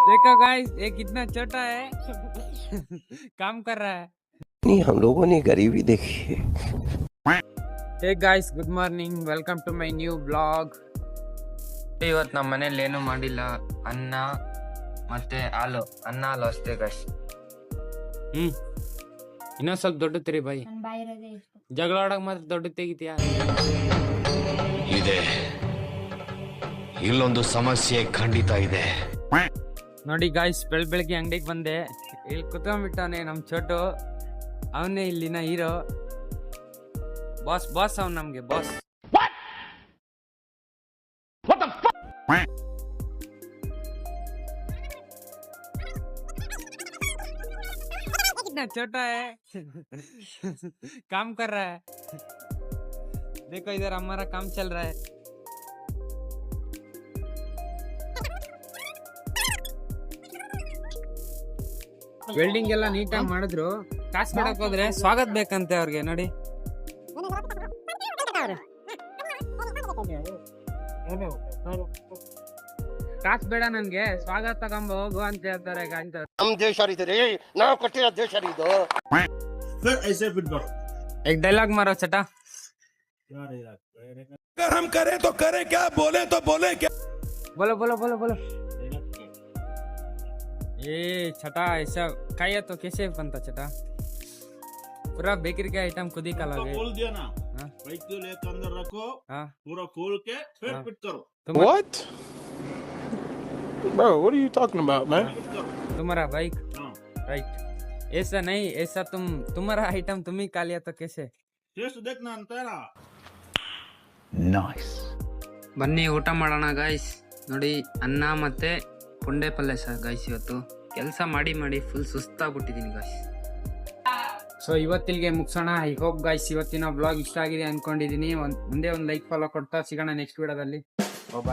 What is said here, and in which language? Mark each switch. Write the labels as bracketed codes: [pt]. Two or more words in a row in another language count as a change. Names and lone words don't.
[hi] देखो गाइस ये कितना छोटा है काम कर रहा है नहीं, हम लोगों ने गरीबी देखी है। [en] Hey guys good morning welcome to my new blog. [kn] ಇವತ್ತು ನಮ್ಮ ಮನೇಲಿ ಏನು ಮಾಡಿಲ್ಲ, ಅನ್ನ ಮತ್ತೆ ಹಾಲು, ಅನ್ನ ಹಾಲು ಅಷ್ಟೇ ಗಾಯ್ಸ್. ಇನ್ನೊಂದ್ ಸ್ವಲ್ಪ ದೊಡ್ಡ ತೆರಿ ಬಾಯಿ, ಜಗಳ ಆಡಕ್ ಮಾತ್ರ ದೊಡ್ಡ ತೆಗಿತೀಯ. ಇದೆ ಇಲ್ಲೊಂದು ಸಮಸ್ಯೆ ಖಂಡಿತ ಇದೆ. ನೋಡಿ ಗಾಯ್ಸ್, ಬೆಳಗ್ಗೆ ಅಂಗಡಿಗೆ ಬಂದೆ, ಇಲ್ಲಿ ಕುತ್ಕೊಂಡ್ಬಿಟ್ಟವನೆ ನಮ್ ಚೋಟು. ಅವನೇ ಇಲ್ಲಿನ ಹೀರೋ, ಬಾಸ್ ಅವ್ನು ನಮ್ಗೆ ಬಾಸ್. [hi] कितना छोटा है काम कर रहा है. देखो इधर हमारा काम चल रहा है. [kn] ವೆಲ್ಡಿಂಗ್ ಎಲ್ಲ ನೀಟಾಗಿ ಮಾಡಿದ್ರು. ಕಾಸು ಕೊಡಕ್ ಹೋದ್ರೆ ಸ್ವಾಗತ ಬೇಕಂತೆ ಅವ್ರಿಗೆ. ನೋಡಿ ಕಾಸು ಬೇಡ ನನ್ಗೆ, ಸ್ವಾಗತ ತಗೊಂಬ ಹೋಗು ಅಂತ ಹೇಳ್ತಾರೆ. ನಮ್ ದೇಶ ರೀ, ನಾವು ಕೊಟ್ಟಿರೋ ದೇಶ ಇದು. [hi] एक डायलॉग मारो छटा. अगर हम करें तो करें क्या, बोले तो बोले क्या. बोलो. ये छटा ऐसा खाया तो कैसे बनता छटा? पूरा बेकरी का आइटम खुद ही खिलाओगे? खोल दिया ना, बाइक को लेकर अंदर रखो, पूरा खोल के फिर फिट करो. [en] What? Bro, what are you talking about, man? [hi] तुम्हारा [en] bike right, [hi] ऐसा नहीं, ऐसा तुम्हारा आइटम तुम ही खा लिया तो कैसे? टेस्ट देखना अंतरा. [kn] ನೈಸ್. ಬನ್ನಿ ಊಟ ಮಾಡೋಣ ಗಾಯ್ಸ್. ನೋಡಿ ಅನ್ನ ಮತ್ತೆ ಪುಂಡೆ ಪಲ್ಯ ಸರ್ ಗಾಯ್ಸ್. ಇವತ್ತು ಕೆಲಸ ಮಾಡಿ ಫುಲ್ ಸುಸ್ತಾಗ್ಬಿಟ್ಟಿದ್ದೀನಿ ಗಾಯ್ಸ್. ಸೊ ಇವತ್ತಿಗೆ ಮುಗಿಸೋಣ. [en] I hope guys [kn] ಇವತ್ತಿನ ಬ್ಲಾಗ್ ಇಷ್ಟ ಆಗಿದೆ ಅನ್ಕೊಂಡಿದೀನಿ. ಮುಂದೆ ಒಂದು [en] like follow [kn] ಕೊಡ್ತಾ ಸಿಗೋಣ ನೆಕ್ಸ್ಟ್ ವಿಡಿಯೋದಲ್ಲಿ.